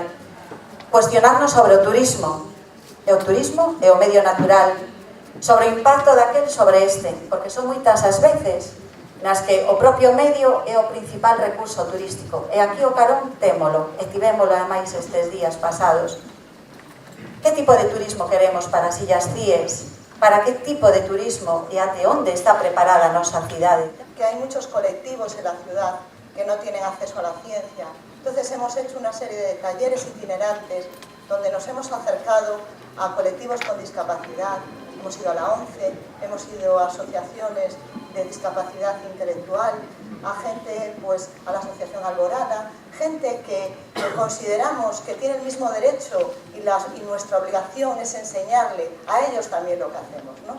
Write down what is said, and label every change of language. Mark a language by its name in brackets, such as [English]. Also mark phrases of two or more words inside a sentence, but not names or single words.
[Galician] Cuestionarnos sobre o turismo e o medio natural, sobre o impacto daquel sobre este, porque son moitas as veces nas que o propio medio é o principal recurso turístico. E aquí o Carón témolo, e tivémolo ademais estes días pasados. Que tipo de turismo queremos para as Illas Cíes? Para que tipo de turismo e até onde está preparada a nosa cidade? [Spanish] Que hay muchos colectivos en la ciudad que no tienen acceso a la ciencia. Entonces hemos hecho una serie de talleres itinerantes donde nos hemos acercado a colectivos con discapacidad, hemos ido a la ONCE, hemos ido a asociaciones de discapacidad intelectual, a gente, pues, a la Asociación Alborada, gente que consideramos que tiene el mismo derecho y nuestra obligación es enseñarle a ellos también lo que hacemos, ¿no?